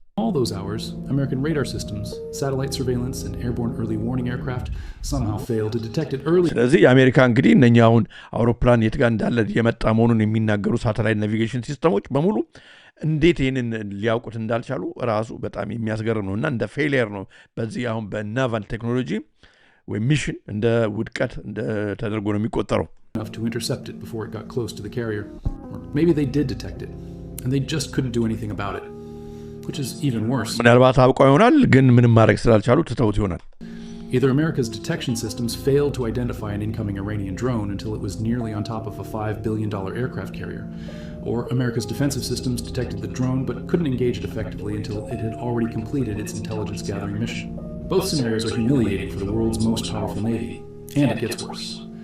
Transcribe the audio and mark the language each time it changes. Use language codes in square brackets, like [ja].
[en] All those hours, American radar systems, satellite surveillance, and airborne early warning aircraft somehow failed to detect it early. [am] ስለዚህ የአሜሪካ እንግዲህ እነኛ አሁን አውሮፕላን የት ጋር እንዳለ የመጣ መሆኑን የሚናገሩ ሳተላይት ናቪጌሽን ሲስተሞች በሙሉ እንዴት ይህንን ሊያውቁት እንዳልቻሉ ራሱ በጣም የሚያስገርም ነው እና እንደ ፌሊየር ነው በዚህ አሁን በናቫል ቴክኖሎጂ ወይ ሚሽን እንደ ውድቀት እንደ ተደርጎ ነው የሚቆጠረው። [en] Enough to intercept it before it got close to the carrier. Or maybe they did detect it, and they just couldn't do anything about it. Which is even worse. [am] ምናልባት አውቀው ይሆናል ግን ምንም ማድረግ ስላልቻሉ ትተውት ይሆናል። [en] Either America's detection systems failed to identify an incoming Iranian drone until it was nearly on top of a $5 billion aircraft carrier, or America's defensive systems detected the drone but couldn't engage it effectively until it had already completed its intelligence gathering mission. Both scenarios are humiliating for the world's most powerful navy, and it gets worse.